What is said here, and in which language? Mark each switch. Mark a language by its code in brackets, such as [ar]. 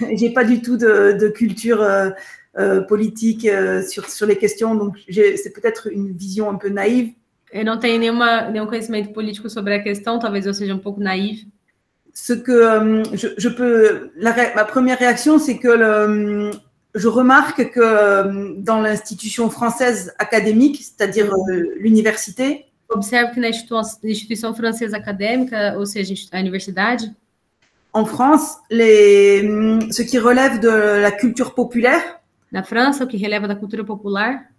[fr] J'ai pas du tout de culture politique sur les questions, donc c'est peut-être une vision un peu naïve. [pt] Eu não tenho nenhum conhecimento político sobre a questão, talvez eu seja um pouco naïve. [fr] Ce que ma première réaction, c'est que je remarque que dans l'institution française académique, c'est-à-dire l'université, [pt] observe que na instituição francesa acadêmica, ou seja, a universidade, [fr] en France, ce qui relève de la culture populaire, [pt] na França, o que releva da cultura popular,